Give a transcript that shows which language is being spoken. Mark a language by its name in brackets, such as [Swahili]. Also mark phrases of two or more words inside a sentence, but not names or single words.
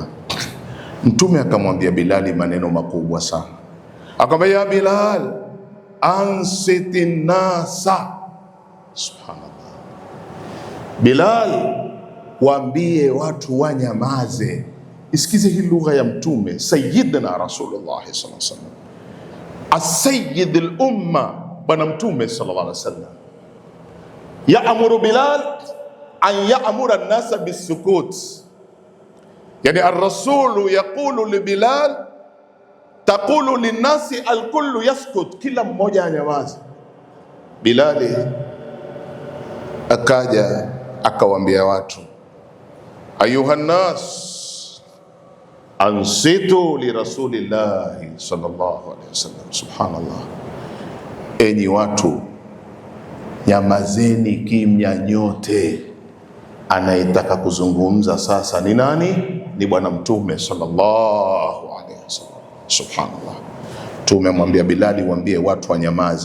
[Swahili] Mtume akamwambia Bilali maneno makubwa sana, akamwambia ya Bilal, [Arabic] أنصت الناس. [Swahili] Subhanallah, Bilal, waambie watu wanyamaze. Isikize hii lugha ya Mtume [Arabic] سيدنا رسول الله صلى الله عليه وسلم, السيد الأمة, [Swahili] bwana Mtume [Arabic] صلى الله عليه وسلم. يأمر بلال أن يأمر الناس بالسكوت يعني الرسول يقول لبلال تقول للناس الكل يسكت, [Swahili] kila mmoja anyamaze. Bilali akaja akawaambia watu, [Arabic] أيها الناس أنصتوا لرسول الله صلى الله عليه وسلم. [Swahili] Subhanallah, enyi watu nyamazeni kimya nyote. Anayetaka kuzungumza sasa ni nani? Ni bwana Mtume [Arabic] صلى الله عليه وسلم. [Swahili] Subhanallah, [Arabic] Mtume amwambia [Swahili] Bilali, waambie watu wanyamaze.